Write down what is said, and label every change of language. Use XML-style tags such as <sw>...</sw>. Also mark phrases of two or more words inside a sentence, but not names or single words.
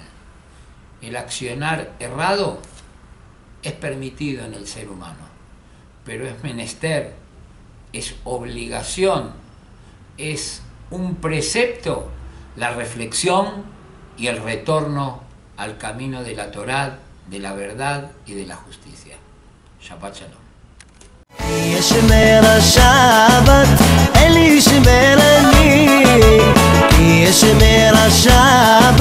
<es>El accionar errado es permitido en el ser humano, pero es menester, es obligación, es un precepto la reflexión y el retorno al camino de la Torá, de la verdad y de la justicia.</es> <he>שבת שלום. ישמר השבת, אל ישמרני, כי ישמר השבת</he>